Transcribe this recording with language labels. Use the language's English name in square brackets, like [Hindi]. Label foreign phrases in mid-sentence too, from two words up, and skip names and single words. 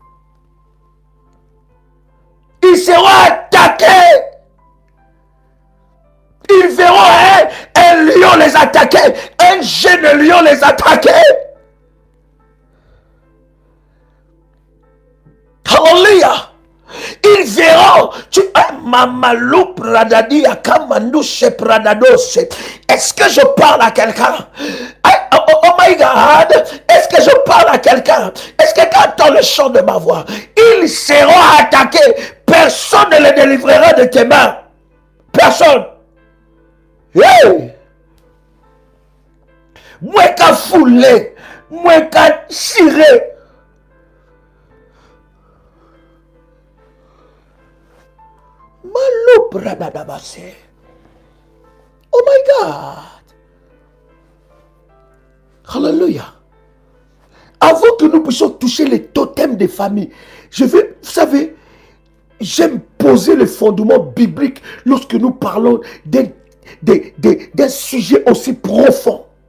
[French] Ils seront attaqués. Ils verront un lion les attaquer, un jeune lion les attaquer. Alléluia. Ils verront. Mamalou pradadi akamandouche pradadose. Est-ce que je parle à quelqu'un? [English] Oh my God. [French] Est-ce que je parle à quelqu'un? Est-ce que tu entends le chant de ma voix? Ils seront attaqués. Personne ne les délivrera de tes mains. Personne. Hey! Moi qu'à fouler. Moi qu'à tirer. [English] Oh my God. [French] Hallelujah. Avant que nous puissions toucher les totems des familles, vous savez, j'aime poser le fondement biblique lorsque nous parlons d'un sujet aussi profond.